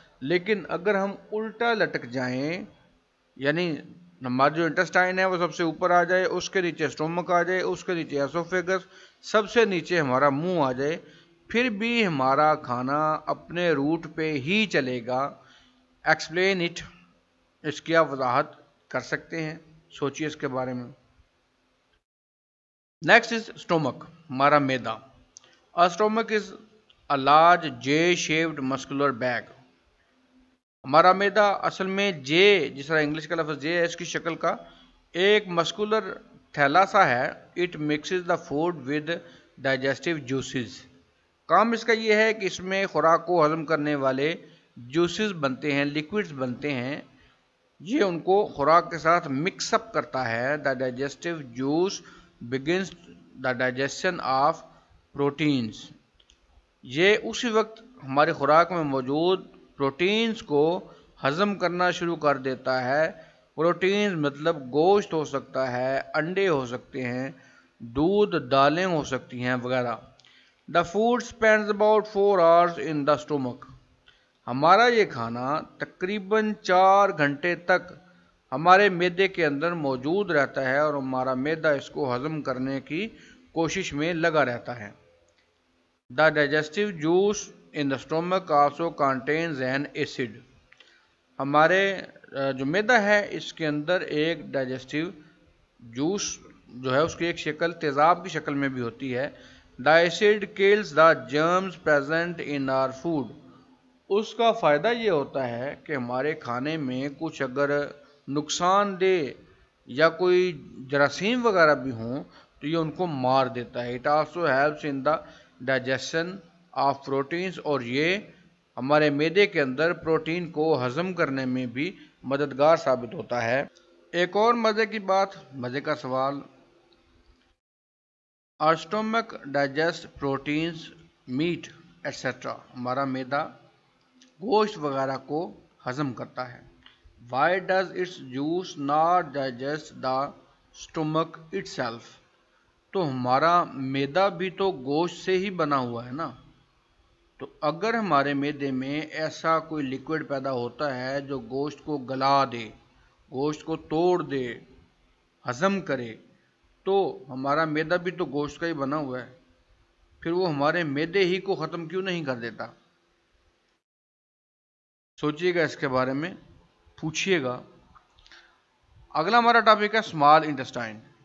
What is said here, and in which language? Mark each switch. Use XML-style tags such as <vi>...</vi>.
<ur>لیکن اگر ہم الٹا لٹک جائیں، یعنی ہمارا جو انٹسٹائن ہے وہ سب سے اوپر آ جائے، اس کے نیچے اسٹومک آ جائے، اس کے نیچے ایسوفیگس، سب سے نیچے ہمارا منہ آ جائے، پھر بھی ہمارا کھانا اپنے روٹ پہ ہی چلے گا.</ur> <en>Explain it.</en> <ur>اس کی آپ وضاحت کر سکتے ہیں، سوچیے اس کے بارے میں.</ur> <en>Next is stomach.</en> <ur>ہمارا معدہ.</ur> <en>Stomach is a large J shaped muscular bag.</en> <ur>ہمارا معدہ اصل میں جے، جس طرح انگلش کا لفظ جے ہے، اس کی شکل کا ایک مسکولر تھیلا سا ہے.</ur> <en>It mixes the food with digestive juices.</en> <ur>کام اس کا یہ ہے کہ اس میں خوراک کو ہضم کرنے والے جوسز بنتے ہیں، لیکوڈز بنتے ہیں، یہ ان کو خوراک کے ساتھ مکس اپ کرتا ہے.</ur> <en>The digestive juice begins the digestion of proteins.</en> <ur>یہ اسی وقت ہماری خوراک میں موجود پروٹینز کو ہضم کرنا شروع کر دیتا ہے. پروٹینز مطلب گوشت ہو سکتا ہے، انڈے ہو سکتے ہیں، دودھ، دالیں ہو سکتی ہیں وغیرہ.</ur> <en>The food spends about 4 hours in the stomach.</en> <ur>ہمارا یہ کھانا تقریباً 4 گھنٹے تک ہمارے معدے کے اندر موجود رہتا ہے اور ہمارا معدہ اس کو ہضم کرنے کی کوشش میں لگا رہتا ہے.</ur> <en>The digestive juice in the stomach also contains an acid.</en> <ur>ہمارے جو معدہ ہے اس کے اندر ایک ڈائجسٹیو جوس جو ہے اس کی ایک شکل تیزاب کی شکل میں بھی ہوتی ہے.</ur> <en>The acid kills the germs present in our food.</en> <ur>اس کا فائدہ یہ ہوتا ہے کہ ہمارے کھانے میں کچھ اگر نقصان دہ یا کوئی جراثیم وغیرہ بھی ہوں تو یہ ان کو مار دیتا ہے.</ur> <en>It also helps in the digestion of proteins.</en> <ur>اور یہ ہمارے معدے کے اندر پروٹین کو ہضم کرنے میں بھی مددگار ثابت ہوتا ہے. ایک اور مزے کی بات، مزے کا سوال.</ur> <en>our stomach digest proteins, meat etc.</en> <ur>ہمارا معدہ گوشت وغیرہ کو ہضم کرتا ہے.</ur> <en>why does its juice not digest the stomach itself.</en> <ur>تو ہمارا معدہ بھی تو گوشت سے ہی بنا ہوا ہے نا، تو اگر ہمارے معدے میں ایسا کوئی لیکوڈ پیدا ہوتا ہے جو گوشت کو گلا دے، گوشت کو توڑ دے، ہضم کرے، تو ہمارا معدہ بھی تو گوشت کا ہی بنا ہوا ہے، پھر وہ ہمارے معدے ہی کو ختم کیوں نہیں کر دیتا؟ سوچئے گا اس کے بارے میں، پوچھئے گا. اگلا ہمارا ٹاپک ہے اسمال انٹسٹائن.</ur>